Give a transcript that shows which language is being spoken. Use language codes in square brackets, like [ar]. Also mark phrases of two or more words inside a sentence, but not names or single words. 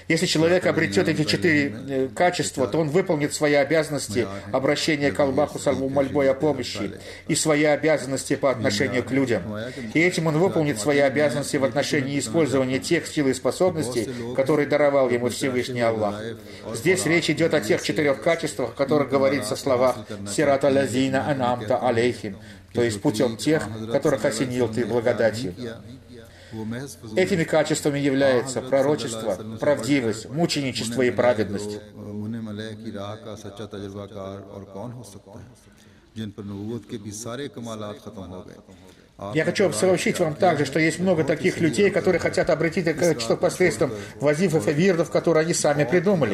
[ru] Если человек обретет эти 4 качества, то он выполнит свои обязанности обращения к Аллаху с мольбой о помощи и свои обязанности по отношению к людям. И этим он выполнит свои обязанности в отношении использования тех сил и способностей, которые даровал ему Всевышний Аллах. Здесь речь идет о тех 4 качествах, о которых говорится в словах [ar] «صراط الذين أنعمت عليهم», [ru] то есть путем тех, которых осенил ты благодатью. Этими качествами являются пророчество, правдивость, мученичество и праведность. Я хочу сообщить вам также, что есть много таких людей, которые хотят обратить это качество посредством вазифов и вирдов, которые они сами придумали.